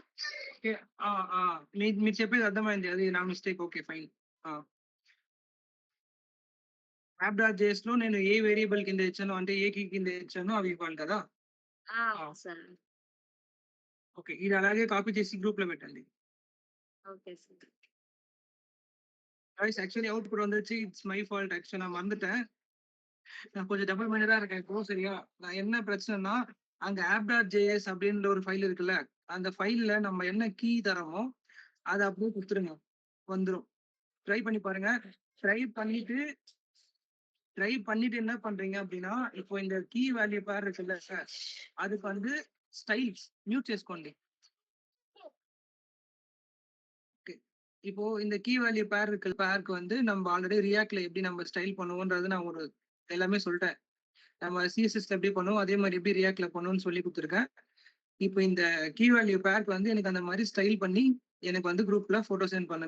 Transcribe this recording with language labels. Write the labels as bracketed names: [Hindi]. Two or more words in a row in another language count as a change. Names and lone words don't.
[Telugu] ఓకే. ఆ! ఆ! మీరు చెప్పేది అర్థమైంది. అది నా మిస్టేక్. ఓకే. ఫైన్. ఆ! యాప్ డాట్ జేఎస్‌లో నేను ఏ వేరియబుల్ కింద ఇచ్చానో, అంటే ఏ కీ కింద ఇచ్చానో అవి ఇవ్వాలి కదా! అవును సార్. ఓకే. ఇది అలాగే కాపీ చేసి గ్రూప్‌లో పెట్టండి. ఓకే సార్. [English] guys actually [Tamil] அவுட்புட் வந்துருச்சு. [English] it's my fault. [Tamil] ஆக்சுவலா நான் மறந்துட்டேன். நான் கொஞ்சம் [English] double mindedடா [Tamil] இருக்கேன் இப்போ. சரியா? நான் என்ன பிரச்சனைன்னா, அங்க app.js அப்படின்ற ஒரு ஃபைல் இருக்குல்ல, அந்த ஃபைல்ல நம்ம என்ன கீ தரோமோ, அத அப்படியே குடுத்துருங்க. வந்துரும். ட்ரை பண்ணி பாருங்க. ட்ரை பண்ணிட்டு என்ன பண்றீங்க அப்படின்னா, இப்போ இந்த [English] key value pair [Tamil] இருக்குல்ல சார், அதுக்கு வந்து [Telugu] స్టైల్స్ మ్యూట్ చేసుకోండి. [Tamil] ஓகே. இப்போ இந்த [English] key value pair [Tamil] இருக்கு. பேருக்கு வந்து நம்ம ஆல்ரெடி ரியாக்ட்ல எப்படி நம்ம ஸ்டைல் பண்ணுவோன்றது நான் ஒரு எல்லாமே சொல்லிட்டேன். நம்ம சிஎஸ்எஸ்ல எப்படி பண்ணுவோம் அதே மாதிரி எப்படி ரியாக்ட்ல பண்ணுவோம்னு சொல்லி கொடுத்துருக்கேன். இப்போ இந்த [English] key value pairக்கு [Tamil] வந்து எனக்கு அந்த மாதிரி ஸ்டைல் பண்ணி எனக்கு வந்து குரூப்ல [English] photo send [Tamil] பண்ணுங்க.